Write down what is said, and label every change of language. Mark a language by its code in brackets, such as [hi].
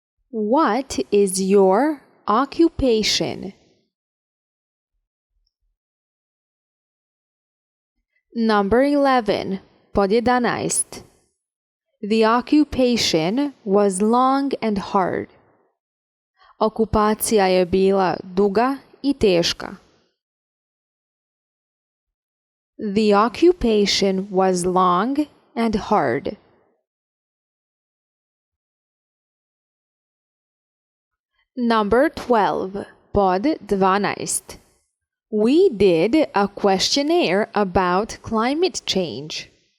[en] What is your occupation? Number 11, [hr] pod 11. [en] The occupation was long and hard. [hr] Okupacija je bila duga i teška. [en] The occupation was long and hard. Number 12, [hr] Pod 12. [en] We did a questionnaire about climate change.